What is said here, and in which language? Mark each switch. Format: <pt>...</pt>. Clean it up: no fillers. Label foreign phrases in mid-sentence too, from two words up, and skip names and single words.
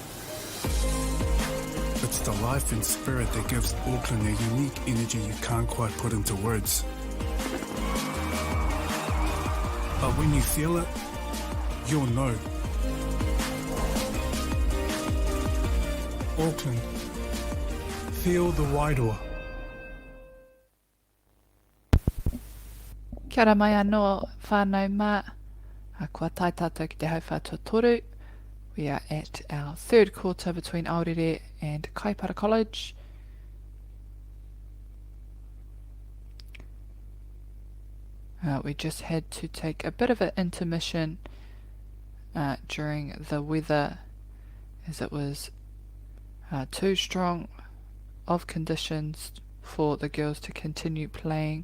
<en>It's the life and spirit that gives Auckland a unique energy you can't quite put into words. But when you feel it, you'll know. Auckland, feel the wairoa.</en> <mi>Kia ora mai anō whānau mā. Kua tai tātou ki te hauwhātua toru.</mi> <en>We are at our third quarter between Aorere and Kaipara College. We just had to take a bit of an intermission during the weather as it was too strong of conditions for the girls to continue playing.</en>